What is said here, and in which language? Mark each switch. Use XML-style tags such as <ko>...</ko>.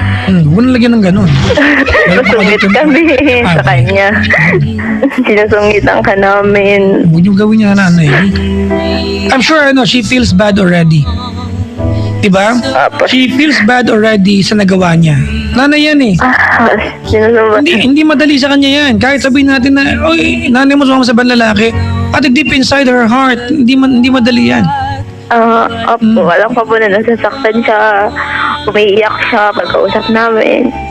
<tl>Huwag na lagyan ng ganun. masungit kami sa kanya. Sinusungitan ka namin. Huwag yung gawin niya nanay.</tl> <en>I'm sure she feels bad already.</en> <tl>Diba? Apo.</tl> <en>She feels bad already</en> <tl>sa nagawa niya. Nanay yan Sinusumbat. Hindi madali sa kanya yan. Kahit sabihin natin na, oy, nanay mo sumama sa ibang lalaki, at</tl> <en>deep inside her heart,</en> <tl>hindi madali yan. Opo, alam ko po na nasasaktan siya. Umiiyak siya pagkausap namin.</tl>